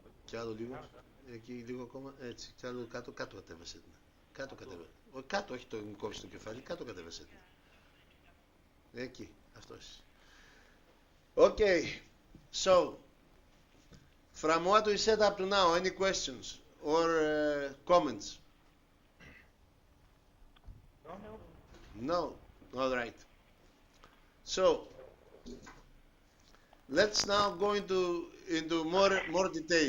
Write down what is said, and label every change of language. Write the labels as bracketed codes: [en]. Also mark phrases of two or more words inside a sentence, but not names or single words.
[el] Κι άλλο λίγο. Εκεί λίγο ακόμα. Έτσι. Κι άλλο κάτω. Κάτω κατέβασε την. Κάτω κατέβασε. Κάτω, όχι το μου κόβει το κεφάλι. Κάτω κατέβασε την. Εκεί. Αυτός. [en] Okay. So, from what we said up to now, any questions or comments? No. All right. So, let's now go into more detail.